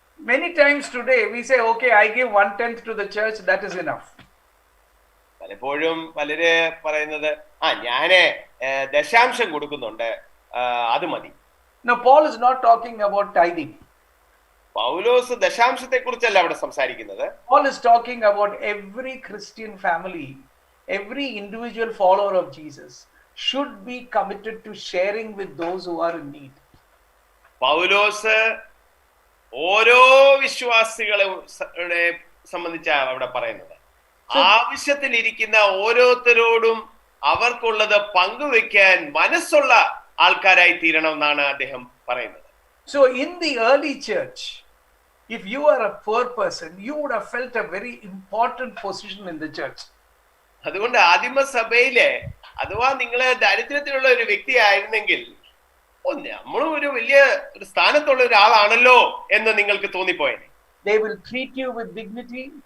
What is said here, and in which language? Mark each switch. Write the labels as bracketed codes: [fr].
[en] Many times today we say, okay, I give 1/10 to the church, that is enough. [ml] പലപ്പോഴും പലര് പറയുന്നത്, ഞാന് ദശാംശം കൊടുക്കുന്നുണ്ട്, അത് മതി. [en] Now Paul is not talking about tithing. [ml] പൗലോസ് ദശാംശത്തെ കുറിച്ചല്ല അവിടെ സംസാരിക്കുന്നത്. [en] Paul is talking about every Christian family, every individual follower of Jesus should be committed to sharing with those who are in need. [ml] പൗലോസ് ഓരോ വിശ്വാസികളെ സംബന്ധിച്ചാണ് അവിടെ പറയുന്നത്. ആവശ്യത്തിലിരിക്കുന്ന ഓരോരുത്തരോടും അവർക്കുള്ളത് പങ്കുവെക്കാൻ മനസ്സുള്ള ആൾക്കാരായി തീരണം എന്നാണ് അദ്ദേഹം പറയുന്നത്. [en] So in the early church, if you are a poor person, you would have felt a very important position in the church. [ml] അതുകൊണ്ട് ആദിമസഭയിലെ അഥവാ നിങ്ങള് ദാരിദ്ര്യത്തിലുള്ള ഒരു വ്യക്തി ആയിരുന്നെങ്കിൽ നമ്മളും ഒരു വലിയ ഒരു സ്ഥാനത്തുള്ള ഒരാളാണല്ലോ എന്ന് നിങ്ങൾക്ക് തോന്നിപ്പോയത്. [en] They will treat you with dignity.